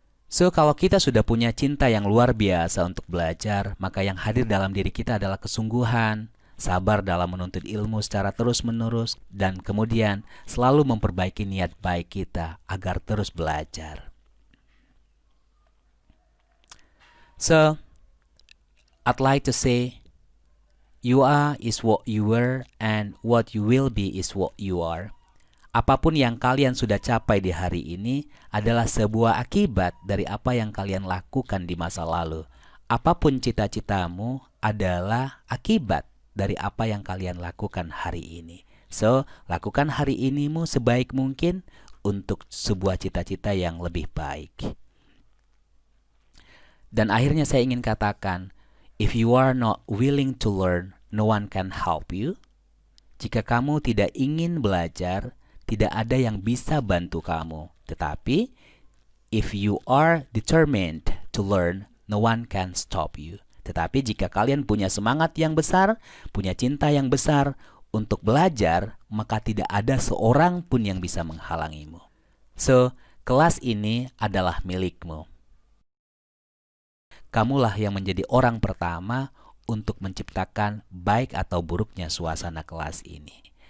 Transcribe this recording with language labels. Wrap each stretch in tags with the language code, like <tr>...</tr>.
<id>So, kalau kita sudah punya cinta yang luar biasa untuk belajar, maka yang hadir dalam diri kita adalah kesungguhan, sabar dalam menuntut ilmu secara terus-menerus, dan kemudian selalu memperbaiki niat baik kita agar terus belajar.</id> <en>So, I'd like to say, you are is what you were, and what you will be is what you are.</en> <id>Apapun yang kalian sudah capai di hari ini adalah sebuah akibat dari apa yang kalian lakukan di masa lalu. Apapun cita-citamu adalah akibat dari apa yang kalian lakukan hari ini. So, lakukan hari inimu sebaik mungkin untuk sebuah cita-cita yang lebih baik. Dan akhirnya saya ingin katakan,</id> <en>if you are not willing to learn, no one can help you.</en> <id>Jika kamu tidak ingin belajar, tidak ada yang bisa bantu kamu. Tetapi,</id> <en>if you are determined to learn, no one can stop you.</en> <id>Tetapi jika kalian punya semangat yang besar, punya cinta yang besar untuk belajar, maka tidak ada seorang pun yang bisa menghalangimu. So, kelas ini adalah milikmu. Kamulah yang menjadi orang pertama untuk menciptakan baik atau buruknya suasana kelas ini.</id>